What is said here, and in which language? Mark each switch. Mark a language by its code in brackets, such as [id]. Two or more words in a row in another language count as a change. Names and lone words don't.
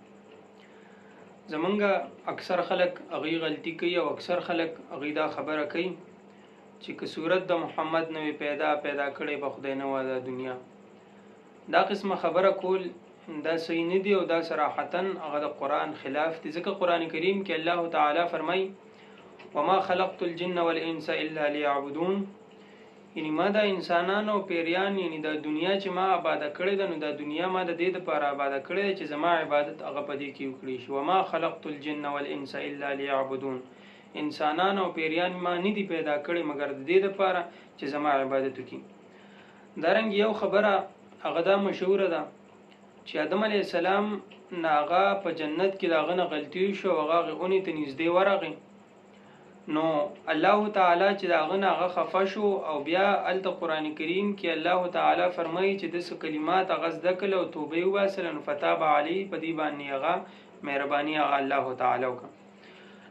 [ps] زمونږ اکثر خلک هغې غلطي کوي او اکثر خلک هغې دا خبره کوي چې که صورت د محمد نه وي پیدا کړی به خدای نه وه دا دنیا. دا قسمه خبره کول دا صحیح نه دی او دا صراحتا هغه د قرآن خلاف دی، ځکه [ar] قرآن کریم [ps] کې [ar] الله تعالی [ps] فرمایي [ar] وما خلقت الجن والانس الا ليعبدون، [ps] یعنی ما دا انسانان او پیریان یعنی دا دنیا چې ما آباده کړې ده نو دا دنیا ما د دې دپاره آباده کړې ده چې زما عبادت هغه په دې کې وکړي شي. [ar] وما خلقت الجن والانس الا ليعبدون، [ps] انسانان او پیریان ما نه دي پیدا کړي مګر د دې دپاره چې زما عبادت وکړي. دارنګ یو خبره هغه دا مشهوره ده چې آدم [ar] علیه السلام [ps] نه هغه په جنت کې د هغه نه غلطي وشوه، هغه هغې اونې ته نږدې ورغی، نو [ar] الله تعالی [ps] چې د هغه نه هغه خفه شو او بیا هلته [ar] قرآن کریم [ps] کې [ar] الله تعالی [ps] فرمایي چې داسې کلمات هغه زده کړل او توبه یې وباسله نو [ar] فتاب علیه، [ps] په دې باندې هغه مهرباني هغه [ar] الله تعالی [ps] وکړه.